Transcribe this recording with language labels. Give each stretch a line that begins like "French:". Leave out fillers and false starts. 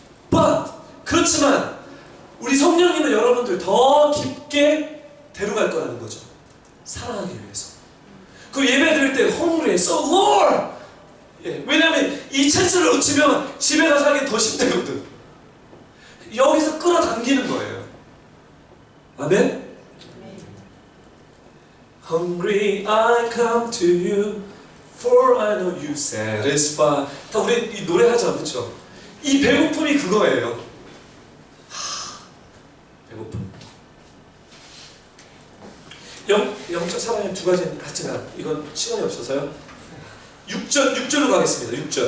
Korean: But 그렇지만 우리 성령님은 여러분들 더 깊게 데려갈 거라는 거죠. 사랑하기 위해서. 그 예배 드릴 때
English: hungry, so Lord.
Korean: 예, 왜냐하면 이 찬스를 놓치면 집에 가서 하기 더 힘들거든. 여기서 끌어당기는 거예요. 아멘?
English: Hungry I come to you, for I know you satisfy.
Korean: 다 우리 이 노래하자, 그렇죠? 이 배고픔이 그거예요. 배고픔. 영적 사랑의 두 가지는 같지가 이건 시간이 없어서요. 6절로 가겠습니다.